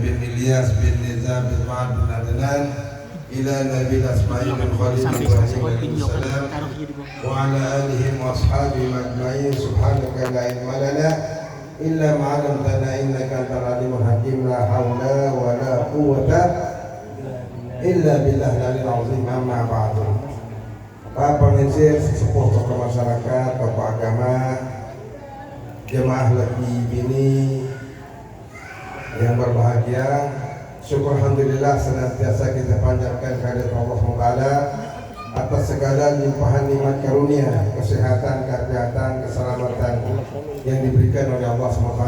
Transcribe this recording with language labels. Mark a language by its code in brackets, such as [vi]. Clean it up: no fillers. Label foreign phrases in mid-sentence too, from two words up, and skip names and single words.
[ar] بن إلياس بن نظام بن معد بن عدنان إلى نبي إسماعيل بن خليل إبراهيم عليه السلام وعلى آله وأصحابه أجمعين. سبحانك لا علم لنا إلا ما علمتنا إنك أنت العليم الحكيم. لا حول ولا قوة إلا بالله العلي العظيم. أما بعد. [id] Pak Pengisir, sesepuh tokoh masyarakat, tokoh agama, jemaah lagi bini yang berbahagia, syukur alhamdulillah senantiasa kita panjatkan kehadirat Allah Taala atas segala limpahan nikmat karunia, kesehatan, kesehatan, keselamatan yang diberikan oleh Allah SWT.